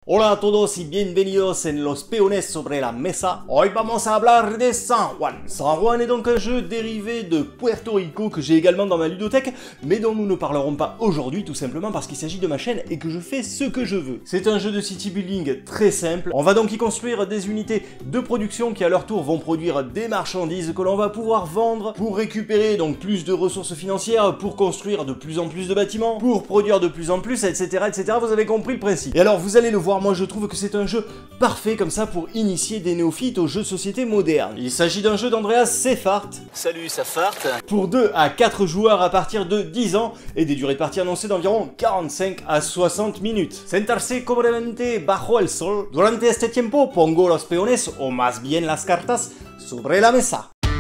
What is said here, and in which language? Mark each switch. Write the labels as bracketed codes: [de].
[es] Hola a todos y bienvenidos en Los Peones sobre la Mesa. Hoy vamos a hablar de San Juan. [fr] San Juan est donc un jeu dérivé de Puerto Rico que j'ai également dans ma ludothèque, mais dont nous ne parlerons pas aujourd'hui tout simplement parce qu'il s'agit de ma chaîne et que je fais ce que je veux. C'est un jeu de city building très simple. On va donc y construire des unités de production qui à leur tour vont produire des marchandises que l'on va pouvoir vendre pour récupérer donc plus de ressources financières, pour construire de plus en plus de bâtiments, pour produire de plus en plus, etc. etc. Vous avez compris le principe. Et alors vous allez le voir, moi je trouve que c'est un jeu parfait comme ça pour initier des néophytes aux jeux de société modernes. Il s'agit d'un jeu d'Andreas Seifert. Salut Seifert. Pour 2 à 4 joueurs à partir de 10 ans et des durées de partie annoncées d'environ 45 à 60 minutes. [es] Sentarse cómodamente bajo el sol. Durante este tiempo pongo los peones o más bien las cartas sobre la mesa.